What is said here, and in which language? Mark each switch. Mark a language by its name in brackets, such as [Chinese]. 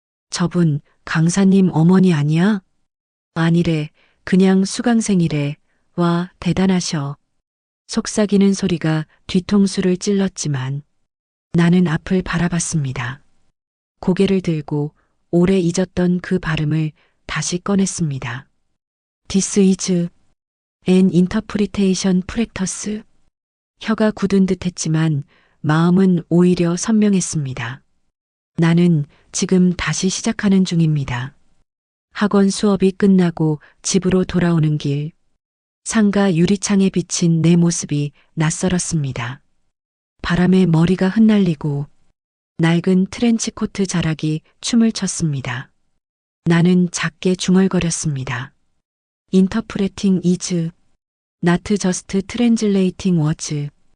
[Korean] 저분 강사님 어머니 아니야? 아니래, 그냥 수강생이래. 와, 대단하셔. 속삭이는 소리가 뒤통수를 찔렀지만 나는 앞을 바라봤습니다. 고개를 들고 오래 잊었던 그 발음을 다시 꺼냈습니다. [English] This is an interpretation practice. [Korean] 혀가 굳은 듯 했지만 마음은 오히려 선명했습니다. 나는 지금 다시 시작하는 중입니다. 학원 수업이 끝나고 집으로 돌아오는 길, 상가 유리창에 비친 내 모습이 낯설었습니다. 바람에 머리가 흩날리고 낡은 트렌치코트 자락이 춤을 췄습니다. 나는 작게 중얼거렸습니다. [English] Interpreting is not just translating words.